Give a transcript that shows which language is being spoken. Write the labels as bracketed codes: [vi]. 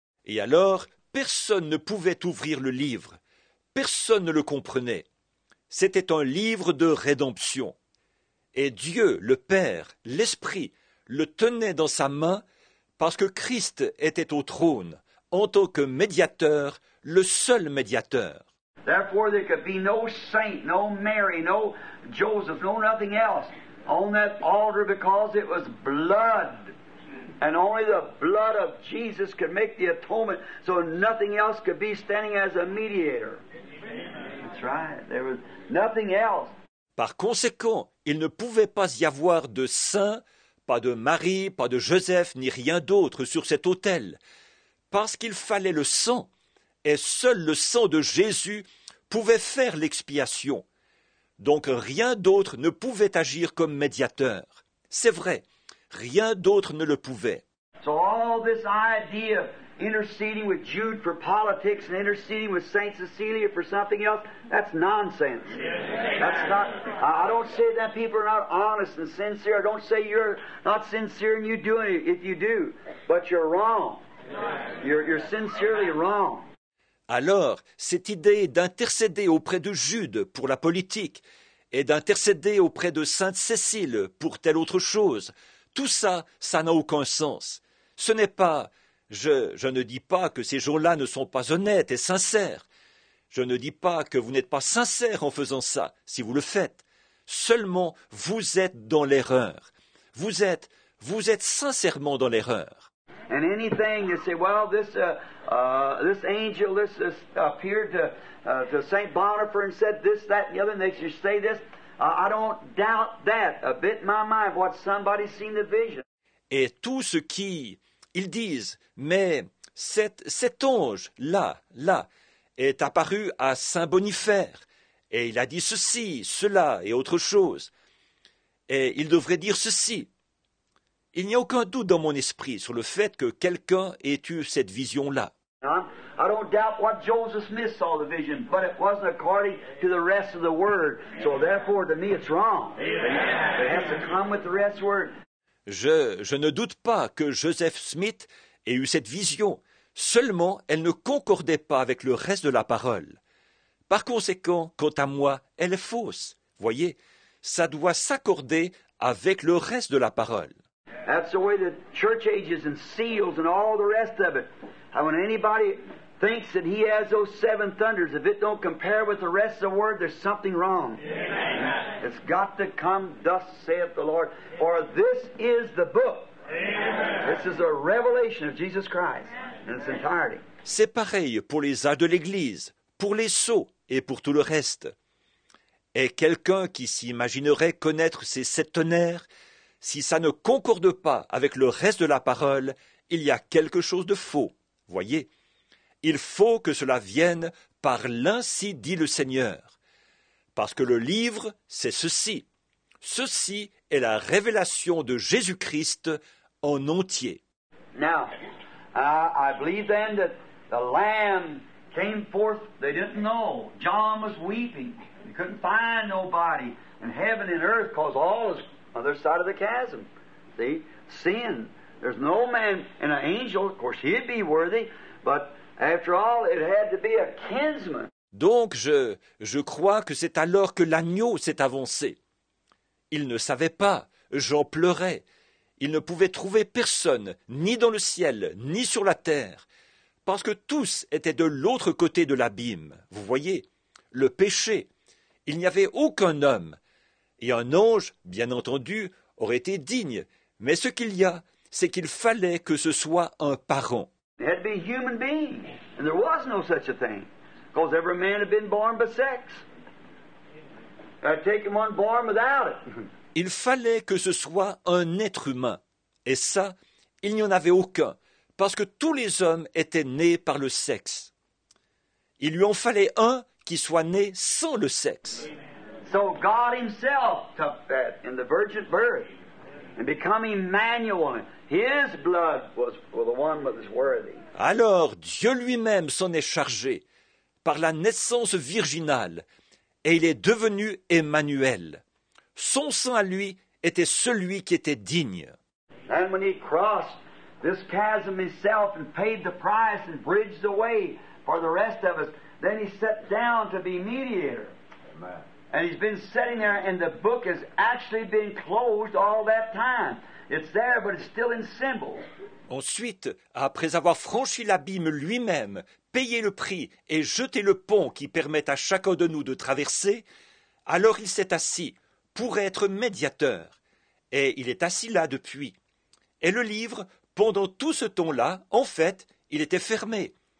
[fr] Et alors, personne ne pouvait ouvrir le livre, Personne ne le comprenait. C'était un livre de rédemption. Et Dieu, le Père, l'Esprit, le tenait dans sa main parce que Christ était au trône, en tant que médiateur, le seul médiateur. [en] Therefore there could be no saint, no Mary, no Joseph, no nothing else on that altar because it was blood. And only the blood of Jesus could make the atonement, so nothing else could be standing as a mediator. That's right. There was nothing else. [fr] Par conséquent, il ne pouvait pas y avoir de saint, pas de Marie, pas de Joseph, ni rien d'autre sur cet autel, parce qu'il fallait le sang, et seul le sang de Jésus pouvait faire l'expiation. Donc rien d'autre ne pouvait agir comme médiateur. C'est vrai, rien d'autre ne le pouvait. [en] So all this idea of interceding with Jude for politics and interceding with Saint Cecilia for something else, that's nonsense. That's not, I don't say that people are not honest and sincere. I don't say you're not sincere and you do it if you do. But you're wrong. You're sincerely wrong. [fr] Alors, cette idée d'intercéder auprès de Jude pour la politique et d'intercéder auprès de Sainte Cécile pour telle autre chose, tout ça, ça n'a aucun sens. Ce n'est pas, je ne dis pas que ces gens-là ne sont pas honnêtes et sincères. Je ne dis pas que vous n'êtes pas sincère en faisant ça, si vous le faites. Seulement, vous êtes dans l'erreur. Vous êtes sincèrement dans l'erreur. [en] And anything that say, well, this angel, this appeared to Saint Boniface and said this, that, and the other, and they should say this. I don't doubt that a bit in my mind. What somebody's seen the vision. [fr] Et tout ce qui ils disent, mais cet ange là est apparu à Saint Bonifaire et il a dit ceci, cela et autre chose. Et il devrait dire ceci. Il n'y a aucun doute dans mon esprit sur le fait que quelqu'un ait eu cette vision-là. [en] I don't doubt what Joseph Smith saw the vision, but it wasn't according to the rest of the word. So therefore, to me, it's wrong. It has to come with the rest of the word. [fr] Je ne doute pas que Joseph Smith ait eu cette vision. Seulement, elle ne concordait pas avec le reste de la parole. Par conséquent, quant à moi, elle est fausse. Voyez, ça doit s'accorder avec le reste de la parole. [en] That's the way the church ages and seals and all the rest of it. And when anybody thinks that he has those seven thunders, if it don't compare with the rest of the word, there's something wrong. Amen. It's got to come, thus saith the Lord. For this is the book. Amen. This is a revelation of Jesus Christ in its entirety. [fr] C'est pareil pour les âges de l'Église, pour les sceaux et pour tout le reste. Et quelqu'un qui s'imaginerait connaître ces sept tonnerres, si ça ne concorde pas avec le reste de la parole, il y a quelque chose de faux. Voyez, il faut que cela vienne par l'ainsi dit le Seigneur. Parce que le livre, c'est ceci. Ceci est la révélation de Jésus-Christ en entier. [en] Now, I believe then that the Lamb came forth. They didn't know. John was weeping. He couldn't find nobody in heaven and earth because all is on the other side of the chasm. See? Sin. There's no man and an angel. Of course, he'd be worthy, but after all, it had to be a kinsman. [fr] Donc, je crois que c'est alors que l'agneau s'est avancé. Il ne savait pas, Jean pleurait. Il ne pouvait trouver personne, ni dans le ciel, ni sur la terre, parce que tous étaient de l'autre côté de l'abîme. Vous voyez, le péché. Il n'y avait aucun homme. Et un ange, bien entendu, aurait été digne. Mais ce qu'il y a, c'est qu'il fallait que ce soit un parent. [en] It had to be a human being, and there was no such a thing, because every man had been born by sex. I'd taken one born without it. [fr] Il fallait que ce soit un être humain. Et ça, il n'y en avait aucun, parce que tous les hommes étaient nés par le sexe. Il lui en fallait un qui soit né sans le sexe. [en] So God himself took that in the virgin birth and become Emmanuel. His blood was for the one that was worthy. [fr] Alors Dieu lui-même s'en est chargé par la naissance virginale, et il est devenu Emmanuel. Son sang à lui était celui qui était digne. [en] And when he crossed this chasm himself and paid the price and bridged the way for the rest of us. Then he sat down to be mediator. Amen. And he's been sitting there, and the book has actually been closed all that time. It's there, but it's still in symbols. [fr] Ensuite, après avoir franchi l'abîme lui-même, payé le prix et jeté le pont qui permet à chacun de nous de traverser, alors il s'est assis pour être médiateur. Et il est assis là depuis. Et le livre, pendant tout ce temps-là, en fait, il était fermé.